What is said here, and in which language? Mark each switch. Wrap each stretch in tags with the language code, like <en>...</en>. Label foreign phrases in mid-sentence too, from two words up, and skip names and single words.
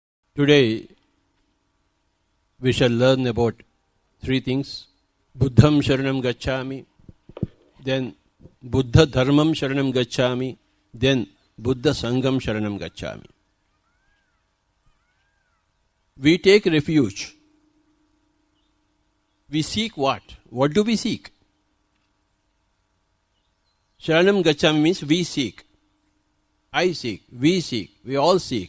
<en>Today we shall learn about three things.</en> <pi>Buddham Sharanam Gacchami, then Buddha Dharmam Sharanam Gacchami, then Buddha Sangam Sharanam Gacchami.</pi> <en>We take refuge. We seek what? What do we seek?</en> <pi>Sharanam Gacchami</pi> <en>means we seek. I seek, we all seek.</en>